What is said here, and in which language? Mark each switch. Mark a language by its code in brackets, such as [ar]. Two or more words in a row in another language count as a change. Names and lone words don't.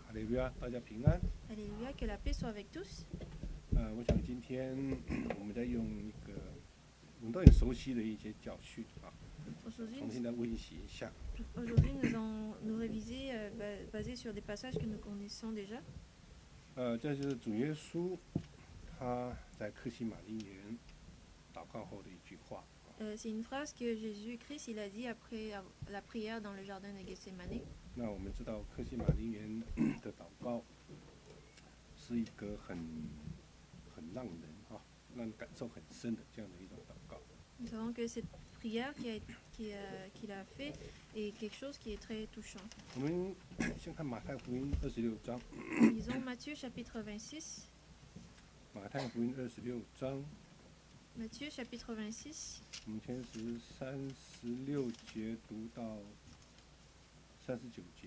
[zh] 哈利路亚，大家平安。 [fr] Alléluia, que la paix soit avec tous. [zh] 我想今天我们在用一个我们都很熟悉的一些教训啊，重新再温习一下。 [fr] Aujourd'hui, nous allons nous réviser basé sur des passages que nous connaissons déjà. [zh] 这就是主耶稣他在客西马尼园祷告后的一句话。 [fr] C'est une phrase que Jésus-Christ il a dit après la prière dans le jardin de Gethsemane. [zh] 那我们知道客西马尼园的祷告是一个很让人让人感受很深的这样的一种祷告。 [fr] Nous savons que cette prière qu'il a fait est quelque chose qui est très touchant. [zh] 我们先看马太福音26章。 [fr] Lisons Matthieu chapitre 26. [zh] 马太福音26章。 [fr] Matthieu chapitre 26. [zh] 我们先是36节读到39节。